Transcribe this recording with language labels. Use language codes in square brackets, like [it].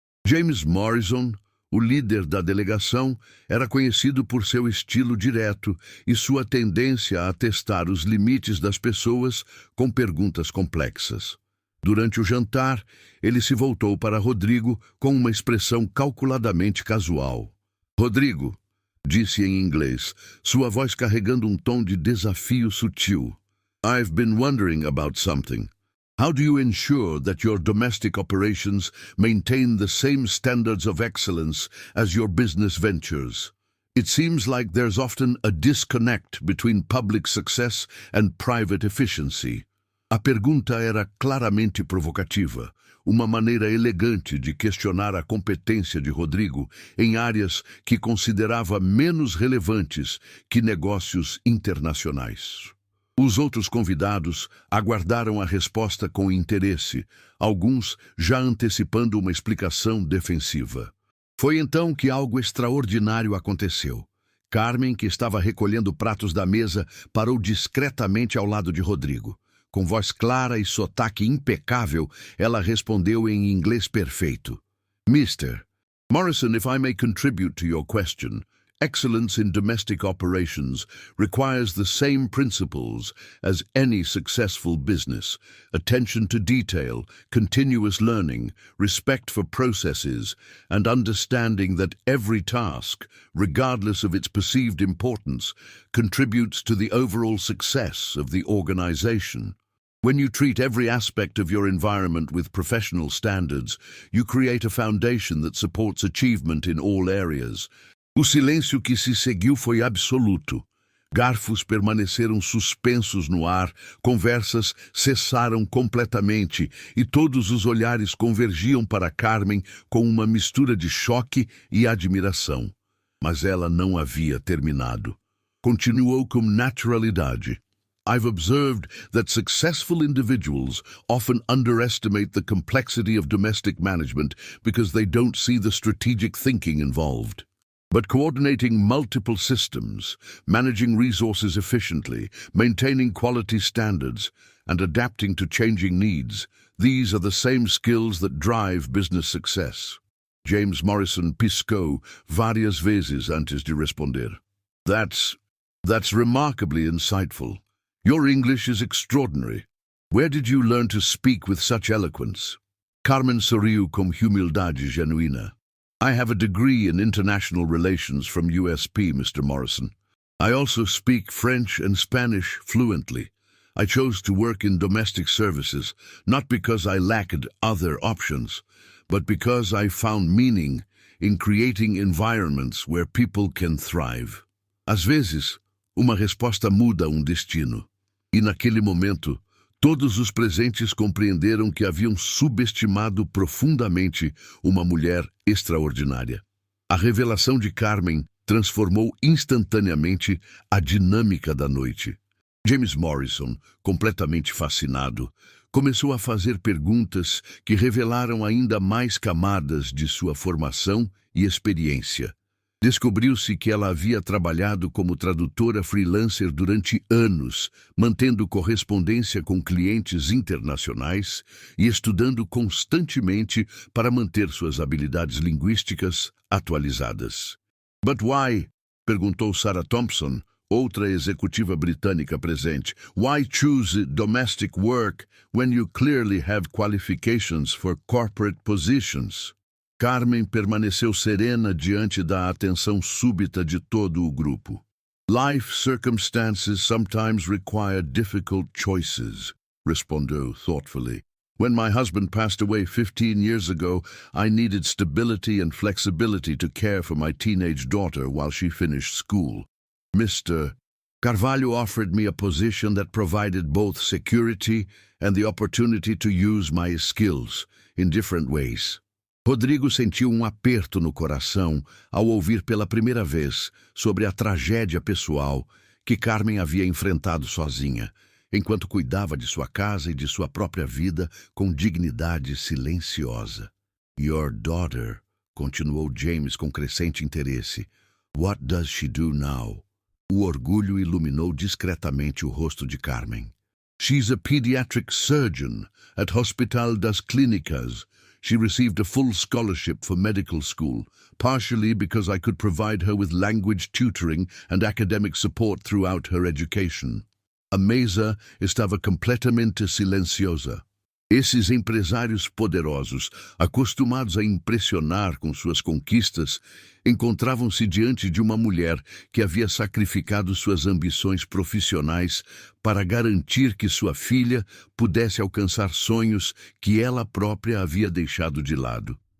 [pt] James Morrison, o líder da delegação, era conhecido por seu estilo direto e sua tendência a testar os limites das pessoas com perguntas complexas. Durante o jantar, ele se voltou para Rodrigo com uma expressão calculadamente casual. "Rodrigo", disse em inglês, sua voz carregando um tom de desafio sutil. [en] "I've been wondering about something. How do you ensure that your domestic operations maintain the same standards of excellence as your business ventures? It seems like there's often a disconnect between public success and private efficiency." [pt] A pergunta era claramente provocativa, uma maneira elegante de questionar a competência de Rodrigo em áreas que considerava menos relevantes que negócios internacionais. Os outros convidados aguardaram a resposta com interesse, alguns já antecipando uma explicação defensiva. Foi então que algo extraordinário aconteceu. Carmen, que estava recolhendo pratos da mesa, parou discretamente ao lado de Rodrigo. Com voz clara e sotaque impecável, ela respondeu em inglês perfeito. [en] "Mr. Morrison, if I may contribute to your question, excellence in domestic operations requires the same principles as any successful business: attention to detail, continuous learning, respect for processes, and understanding that every task, regardless of its perceived importance, contributes to the overall success of the organization. When you treat every aspect of your environment with professional standards, you create a foundation that supports achievement in all areas." [pt] O silêncio que se seguiu foi absoluto. Garfos permaneceram suspensos no ar, conversas cessaram completamente e todos os olhares convergiam para Carmen com uma mistura de choque e admiração. Mas ela não havia terminado. Continuou com naturalidade. [en] "I've observed that successful individuals often underestimate the complexity of domestic management because they don't see the strategic thinking involved. But coordinating multiple systems, managing resources efficiently, maintaining quality standards, and adapting to changing needs, these are the same skills that drive business success." [pt] James Morrison piscou várias vezes antes de responder. [en] That's remarkably insightful. Your English is extraordinary. Where did you learn to speak with such eloquence?" [pt] Carmen sorriu com humildade genuína. [en] "I have a degree in international relations from USP, Mr. Morrison. I also speak French and Spanish fluently. I chose to work in domestic services, not because I lacked other options, but because I found meaning in creating environments where people can thrive." [pt] Às vezes, uma resposta muda um destino. E naquele momento, todos os presentes compreenderam que haviam subestimado profundamente uma mulher extraordinária. A revelação de Carmen transformou instantaneamente a dinâmica da noite. James Morrison, completamente fascinado, começou a fazer perguntas que revelaram ainda mais camadas de sua formação e experiência. Descobriu-se que ela havia trabalhado como tradutora freelancer durante anos, mantendo correspondência com clientes internacionais e estudando constantemente para manter suas habilidades linguísticas atualizadas. [en] "But why?" [pt] perguntou Sarah Thompson, outra executiva britânica presente. [en] "Why choose domestic work when you clearly have qualifications for corporate positions?" [pt] Carmen permaneceu serena diante da atenção súbita de todo o grupo. [en] "Life circumstances sometimes require difficult choices," [pt] respondeu [en] thoughtfully. "When my husband passed away 15 years ago, I needed stability and flexibility to care for my teenage daughter while she finished school. Mr. Carvalho offered me a position that provided both security and the opportunity to use my skills in different ways." [pt] Rodrigo sentiu um aperto no coração ao ouvir pela primeira vez sobre a tragédia pessoal que Carmen havia enfrentado sozinha, enquanto cuidava de sua casa e de sua própria vida com dignidade silenciosa. [en] "Your daughter," [pt] continuou James com crescente interesse. [en] "What does she do now?" [pt] O orgulho iluminou discretamente o rosto de Carmen. [en] "She's a pediatric surgeon at Hospital das Clínicas. She received a full scholarship for medical school, partially because I could provide her with language tutoring and academic support throughout her education." [pt] A mesa estava completamente silenciosa. Esses empresários poderosos, acostumados a impressionar com suas conquistas, encontravam-se diante de uma mulher que havia sacrificado suas ambições profissionais para garantir que sua filha pudesse alcançar sonhos que ela própria havia deixado de lado.